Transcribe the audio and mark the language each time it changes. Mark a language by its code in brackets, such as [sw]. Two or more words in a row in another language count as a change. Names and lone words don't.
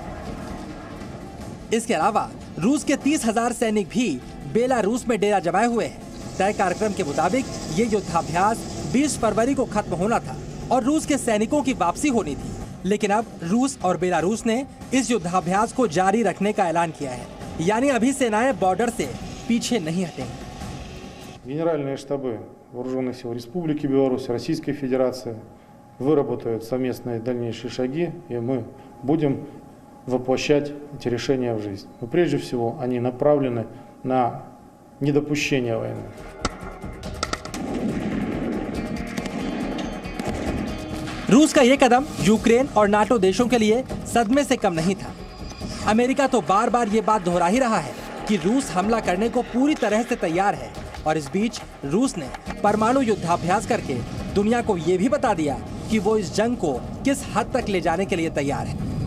[hi] इसके अलावा रूस के 30,000 सैनिक भी बेलारूस में डेरा जमाए हुए हैं। तय कार्यक्रम के मुताबिक ये युद्धाभ्यास 20 फरवरी को खत्म होना था और रूस के सैनिकों की वापसी होनी थी, लेकिन अब रूस और बेलारूस ने इस युद्धाभ्यास को जारी रखने का ऐलान किया है, यानी अभी सेनाएं बॉर्डर से पीछे नहीं हटेंगी। [ru] Генеральные штабы Вооруженных сил Республики Беларусь, Российской Федерации выработают совместные дальнейшие шаги, и мы будем воплощать эти решения в жизнь. Но прежде всего они направлены на недопущение войны. [hi] रूस का ये कदम यूक्रेन और नाटो देशों के लिए सदमे से कम नहीं था। अमेरिका तो बार बार ये बात दोहरा ही रहा है कि रूस हमला करने को पूरी तरह से तैयार है, और इस बीच रूस ने परमाणु युद्धाभ्यास करके दुनिया को ये भी बता दिया कि वो इस जंग को किस हद तक ले जाने के लिए तैयार है।